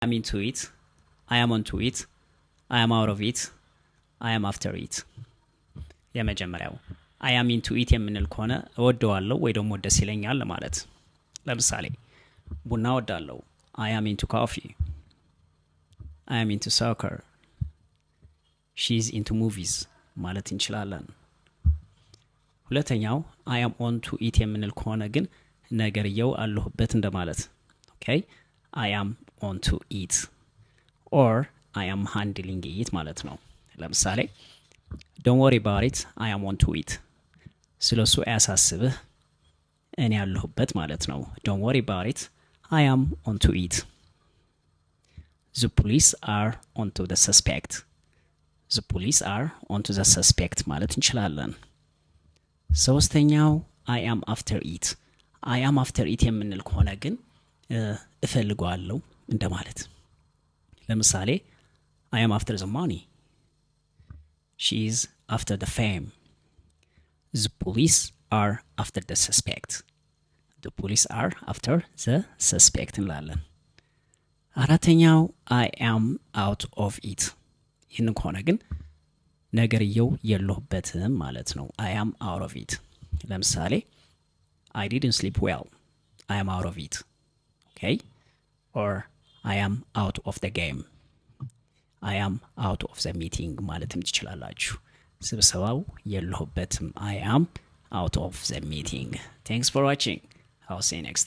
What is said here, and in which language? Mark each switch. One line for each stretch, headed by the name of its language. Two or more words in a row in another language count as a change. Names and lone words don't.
English: am into it, I am onto it, I am out of it, I am after it። የመጀመሪያው I am into it
Amharic: የምንል ከሆነ እወደዋለሁ ወይ ደግሞ ደስ ይለኛል ለማለት። ለምሳሌ ቡና እወዳለሁ
English: I am into coffee, I am into soccer, she's into movies
Amharic: ማለት እንችላለን። ሁለተኛው
English: I am on to it
Amharic: የምንል ከሆነ ግን ነገርየው አለሁበት እንደማለት።
English: okay I am on to it or I am handling it
Amharic: ማለት ነው። ለምሳሌ
English: don't worry about it, I am on to it
Amharic: ስለሱ አያሳስብህ እኔ ያለሁበት ማለት ነው።
English: don't worry about it, I am on to it. The police are onto the suspect. The police are onto the suspect
Amharic: ማለት እንችላለን። ሶስተኛው
English: I am after it. I am after it
Amharic: የምንል ከሆነ ግን እፈልገዋለሁ እንደማለት። ለምሳሌ
English: I am after the money, she is after the fame. The police are after the suspect. The police are after the suspect
Amharic: እንላለን። አራተኛው
English: I am out of it
Amharic: ይህንን ከሆነ ግን ነገርየው የለሁበትም ማለት ነው።
English: I am out of it። ለምሳሌ I didn't sleep well, I am out of it. okay or I am out of the game, I am out of the meeting
Amharic: ማለትም ትችላላችሁ። ስብሰባው የለሁበትም
English: I am out of the meeting. Thanks for watching. I'll see you next time.